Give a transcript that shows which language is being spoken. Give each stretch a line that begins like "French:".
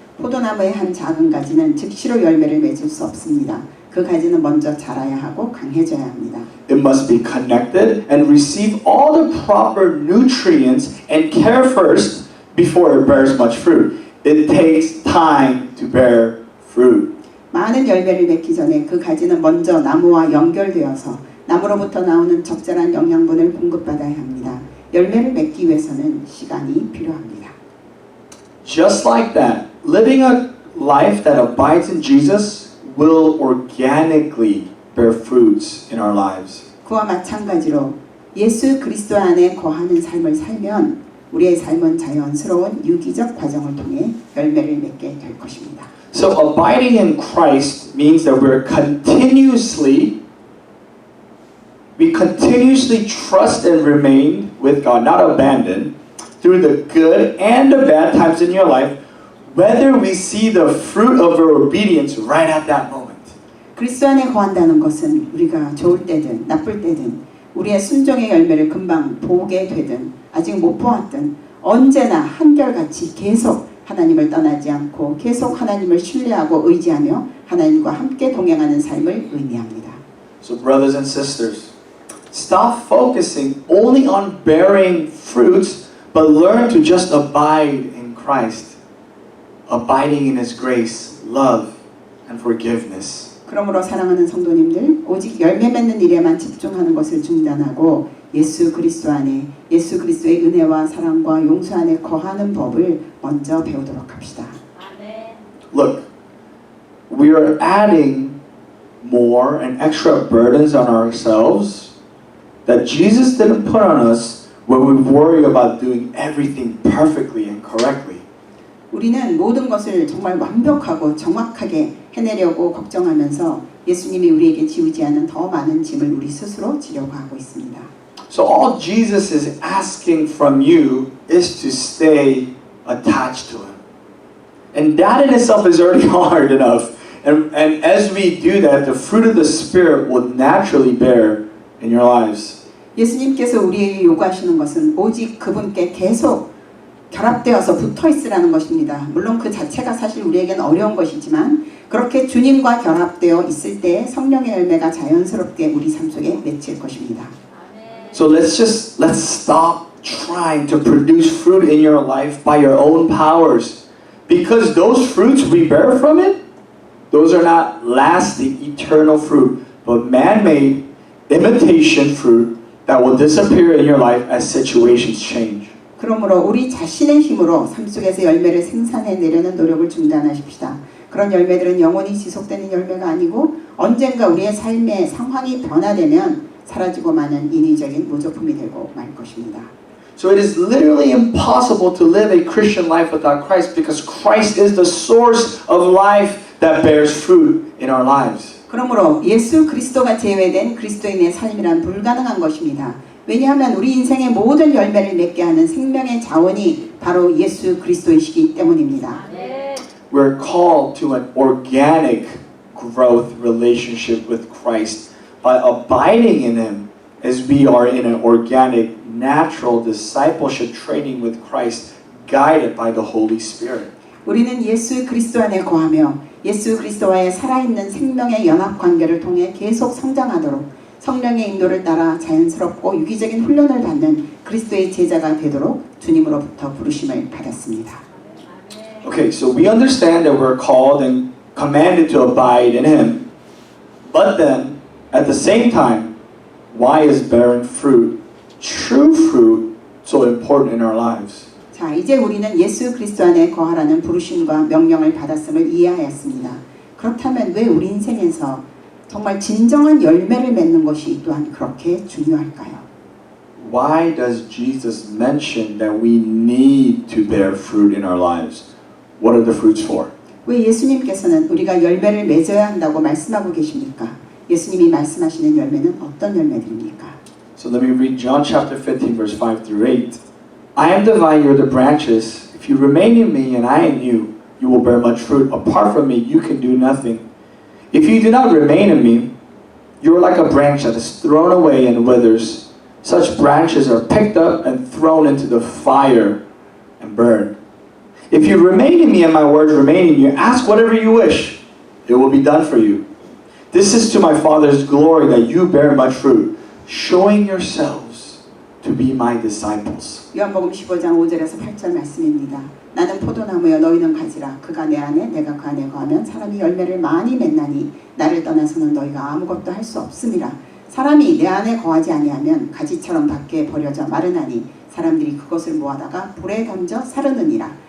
Korean: 포도나무의 한 작은 가지는 즉시로 열매를 맺을 수 없습니다. 그 가지는 먼저 자라야 하고 강해져야 합니다.
English: It must be connected and receive all the proper nutrients and care first before it bears much fruit. It takes time to bear fruit.
Korean: 많은 열매를 맺기 전에 그 가지는 먼저 나무와 연결되어서 나무로부터 나오는 적절한 영양분을 공급받아야 합니다. 열매를 맺기 위해서는 시간이 필요합니다.
English: Just like that, living a life that abides in Jesus will organically bear fruits in our lives.
Korean: 그와 마찬가지로 예수 그리스도 안에 거하는 삶을 살면 우리의 삶은 자연스러운 유기적 과정을 통해 열매를 맺게 될 것입니다.
English: So abiding in Christ means that we continuously trust and remain with God, not abandon, through the good and the bad times in your life, whether we see the fruit of our obedience right at that moment.
Korean: 그리스도 안에 거한다는 것은 우리가 좋을 때든 나쁠 때든 우리의 순종의 열매를 금방 보게 되든 아직 못 보았든 언제나 한결같이 계속 하나님을 떠나지 않고 계속 하나님을 신뢰하고 의지하며 하나님과 함께 동행하는 삶을 의미합니다.
English: So brothers and sisters, stop focusing only on bearing fruits, but learn to just abide in Christ, abiding in His grace, love, and forgiveness.
Korean: 그러므로 사랑하는 성도님들, 오직 열매 맺는 일에만 집중하는 것을 중단하고 예수 그리스도 안에 예수 그리스도의 은혜와 사랑과 용서 안에 거하는 법을 먼저 배우도록 합시다.
English: Look, we are adding more and extra burdens on ourselves that Jesus didn't put on us when we worry about doing everything perfectly and correctly.
Korean: 우리는 모든 것을 정말 완벽하고 정확하게 해내려고 걱정하면서 예수님이 우리에게 지우지 않은 더 많은 짐을 우리 스스로 지려고 하고 있습니다.
English: So all Jesus is asking from you is to stay attached to Him. And that in itself is already hard enough. And as we do that, the fruit of the Spirit will naturally bear in your lives.
Korean: 예수님께서 우리에게 요구하시는 것은 오직 그분께 계속 결합되어서 붙어 있으라는 것입니다. 물론 그 자체가 사실 우리에게는 어려운 것이지만 그렇게 주님과 결합되어 있을 때 성령의 열매가 자연스럽게 우리 삶 속에 맺힐 것입니다.
English: So let's stop trying to produce fruit in your life by your own powers. Because those fruits we bear from it, those are not lasting, eternal fruit, but man-made imitation fruit that will disappear in your life as situations change.
Korean: 그러므로 우리 자신의 힘으로 삶 속에서 열매를 생산해내려는 노력을 중단하십시다. 그런 열매들은 영원히 지속되는 열매가 아니고 언젠가 우리의 삶의 상황이 변화되면 사라지고 마는 인위적인 모조품이 되고 말 것입니다.
English: So it is literally impossible to live a Christian life without Christ because Christ is the source of life that bears fruit in our lives.
Korean: 그러므로 예수 그리스도가 제외된 그리스도인의 삶이란 불가능한 것입니다. 왜냐하면 우리 인생의 모든 열매를 맺게 하는 생명의 자원이 바로 예수 그리스도이시기 때문입니다.
English: We're called to an organic growth relationship with Christ by abiding in Him as we are in an organic, natural discipleship training with Christ, guided by the Holy Spirit.
Korean: 우리는 예수 그리스도 안에 거하며 예수 그리스도와의 살아있는 생명의 연합 관계를 통해 계속 성장하도록 성령의 인도를 따라 자연스럽고 유기적인 훈련을 받는 그리스도의 제자가 되도록 주님으로부터 부르심을 받았습니다.
English: Okay, so we understand that we're called and commanded to abide in Him, but then at the same time, why is bearing fruit, true fruit, so important in our lives?
Korean: 자, 이제 우리는 예수 그리스도 안에 거하라는 부르심과 명령을 받았음을 이해하였습니다. 그렇다면 왜 우리 인생에서 정말 진정한 열매를 맺는 것이 또한 그렇게 중요할까요?
English: Why does Jesus mention that we need to bear fruit in our lives? What are the fruits for?
Korean: 왜 예수님께서는 우리가 열매를 맺어야 한다고 말씀하고 계십니까? 예수님이 말씀하시는 열매는 어떤 열매들입니까?
English: So let me read John chapter 15 verse 5 through 8. I am the vine, you are the branches. If you remain in me and I in you, you will bear much fruit. Apart from me, you can do nothing. If you do not remain in me, you are like a branch that is thrown away and withers. Such branches are picked up and thrown into the fire and burned. If you remain in me and my words remain in you, ask whatever you wish. It will be done for you. This is to my Father's glory that you bear much fruit, showing yourselves to be my disciples.
Korean: 요한복음 15장 5절에서 8절 말씀입니다. 나는 포도나무여 너희는 가지라. 그가 내 안에 내가 그 안에 거하면 사람이 열매를 많이 맺나니 나를 떠나서는 너희가 아무것도 할 수 없음이라. 사람이 내 안에 거하지 아니하면 가지처럼 밖에 버려져 마르나니 사람들이 그것을 모아다가 불에 던져 사르느니라.